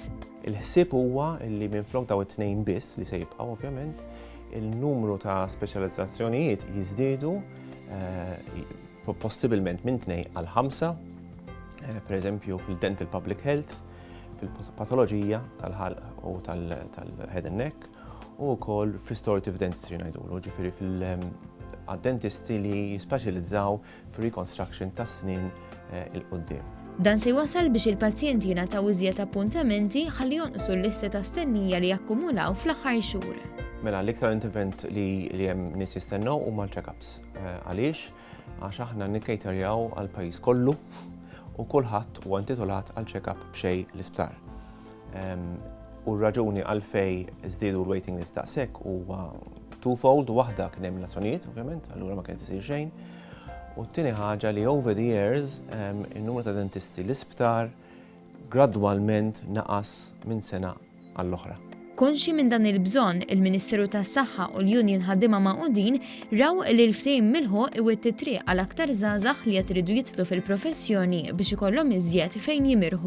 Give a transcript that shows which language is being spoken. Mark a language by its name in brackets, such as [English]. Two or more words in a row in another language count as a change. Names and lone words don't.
[Maltese] Il-ħsieb huwa li minflok daw it-tnejn biss li se jibqgħu ovvjament, il-numru ta' speċjalizzazzjonijiet jiżdiedu possibilment minn 2 għal 5, pereżempju fil- [English] dental public health, [Maltese] fil-patoloġija tal-ħalq u tal- [English] head and neck [Maltese] u wkoll fil- [English] restorative dentistry [Maltese] ngħidulu, ġifieri fil-dentisti li jispeċjalizzaw fir-reconstruction tas-snien il-qudiem. Dan se wasal biex il-pazjenti jingħataw iżjed appuntamenti ħalli jonqsu l-listi ta' stennija li jakkumulaw fl-aħħar xhur. Mela l-iktar intervent li hemm nies jistennew huma l-check-ups. Għaliex? Għax aħna nikkejterjaw għall-pajjiż kollu u kulħadd huwa intitolat għal check-up b'xejn l-isptar. U r-raġuni għalfejn żdiedu l- [English] waiting list [Maltese] daqshekk huwa twofold, waħda kien hemm nazzjonijiet ovvjament, allura ma kien isir xejn. U t-tieni ħaġa li [English] over the years [Maltese] in-numru ta' dentisti l-isptar gradwalment naqas minn sena għall-oħra. Konxi minn dan il-bżonn, il-Ministeru tas-Saħħa u l-Union ħaddiema maqudin raw li l-ftehim milħu iwetti triq għal aktar żgħażagħ li qed iridu jidħlu fil-professjoni biex ikollhom iżjed fejn jimirħu.